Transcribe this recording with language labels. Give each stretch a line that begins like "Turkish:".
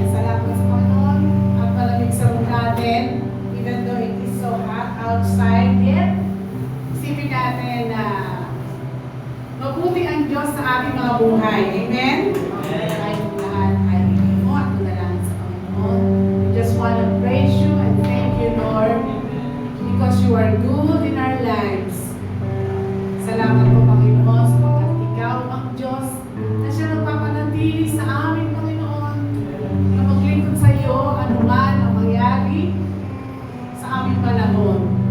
Filipino: Salamat sa Panginoon at malamig sa room natin,
English: even though it is so hot outside, yet
Filipino: isipin natin na mabuti ang Diyos sa ating mga buhay. Amen? Tayong lahat ay mo at manalangin sa Panginoon.
English: We just want to praise you and thank you, Lord, because you are good in our lives.
Filipino: Salamat po, Panginoon, sapagkat ikaw ang Diyos na siya nagpapanatili sa amin, Panginoon, na maglingkod sa iyo anuman ang mangyari sa aming panahon.